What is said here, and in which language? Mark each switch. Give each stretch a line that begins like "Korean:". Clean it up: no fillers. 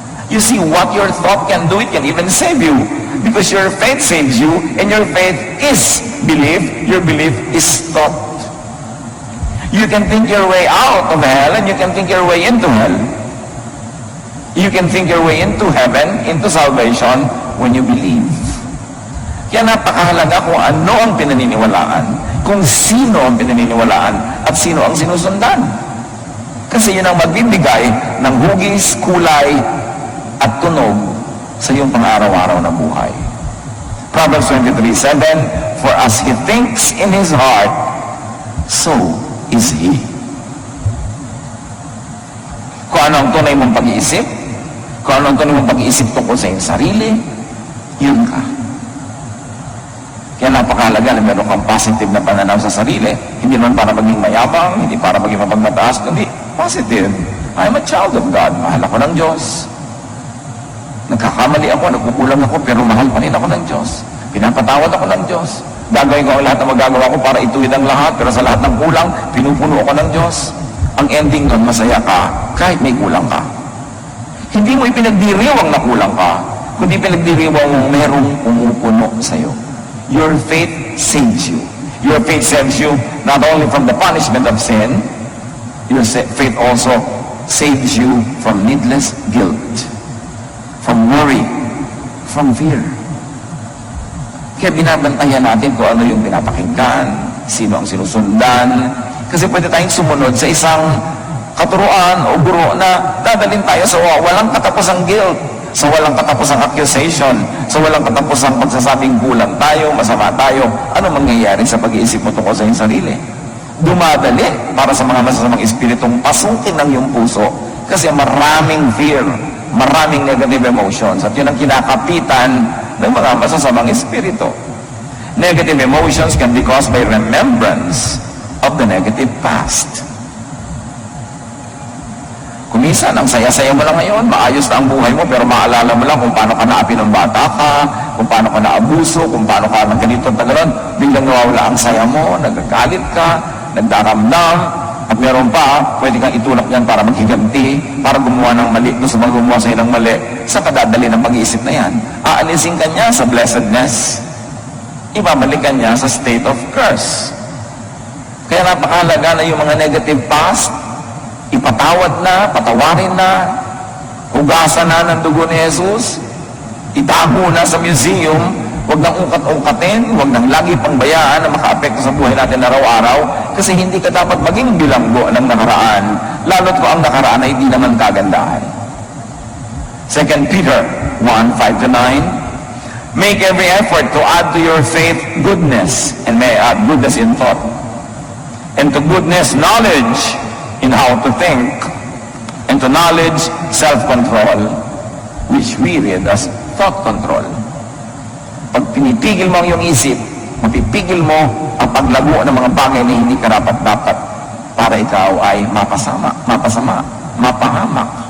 English: You see, what your thought can do, it can even save you. Because your faith saves you, and your faith is belief. Your belief is thought. You can think your way out of hell, and you can think your way into hell. You can think your way into heaven, into salvation, when you believe.
Filipino: Kaya napakahalaga kung ano ang pinaniniwalaan, kung sino ang pinaniniwalaan, at sino ang sinusundan. Kasi yun ang magbibigay ng hugis, kulay, at tunog sa iyong pang-araw-araw na buhay.
English: Proverbs 23:7, for as he thinks in his heart, so is he.
Filipino: Kung ano ang tunay mong pag-iisip, kung ano ang tunay mong pag-iisip tungkol sa iyong sarili, yun ka. Kaya napakahalaga na meron kang positive na pananaw sa sarili. Hindi naman para maging mayabang, hindi para maging mapagmataas, kundi positive.
English: I'm a child of God.
Filipino: Mahal ako ng Diyos. Nagkakamali ako, nagkukulang ako, pero mahal pa rin ako ng Diyos. Pinapatawad ako ng Diyos. Gagawin ko ang lahat na magagawa ko para ituwid ang lahat, pero sa lahat ng kulang, pinupuno ako ng Diyos. Ang ending nun, masaya ka, kahit may kulang ka. Hindi mo ipinagdiriwang na kulang ka, kundi pinagdiriwang mong merong pumupuno sa'yo.
English: Your faith saves you. Your faith saves you not only from the punishment of sin, your faith also saves you from needless guilt, from worry, from fear.
Filipino: Kaya binabantayan natin kung ano yung pinapakinggan, sino ang sinusundan, kasi pwede tayong sumunod sa isang katuruan o guro na dadalhin tayo sa walang katapusang guilt, sa walang katapusang accusation, sa walang katapusang pagsasabing kulang tayo, masama tayo. Ano mangyayari sa pag-iisip mo tungkol sa iyong sarili? Dumadali para sa mga masasamang espiritong pasukin ng iyong puso kasi maraming fear, maraming
English: negative emotions
Filipino: at yun ang kinakapitan ng mga masasamang espiritu.
English: Negative emotions can be caused by remembrance of the negative past.
Filipino: Kung minsan, ang saya-saya mo lang ngayon, maayos na ang buhay mo, pero maalala mo lang kung paano ka naapi ng bata ka, kung paano ka naabuso, kung paano ka nagganito at tagalan, biglang nawawala ang saya mo, nagagalit ka, nagdaramdam, at meron pa, pwede kang itulak yan para maghiganti, para gumawa ng mali, doon sa mga gumawa sa'yo ng mali, sa kadadali ng pag-iisip na yan. Aalisin ka niya sa blessedness, ibabalikan niya sa
English: state of curse.
Filipino: Kaya napakahalaga na yung mga negative past, ipatawad na, patawarin na, hugasan na ng dugo ni Jesus, itago na sa museum, huwag nang ukat-ukatin, huwag nang lagi pang bayaan na makaapekto sa buhay natin araw-araw, kasi hindi ka dapat maging bilanggo ng nakaraan, lalo't ko ang nakaraan ay hindi naman kagandahan.
English: 2 Peter 1:5-9, make every effort to add to your faith goodness, and may add goodness in thought, and to goodness knowledge in how to think, and to knowledge self-control, which we read as thought control.
Filipino: Pag pinipigil mo ang iyong isip, mapipigil mo ang paglago ng mga bagay na hindi karapat-dapat para ikaw ay mapasama, mapahamak.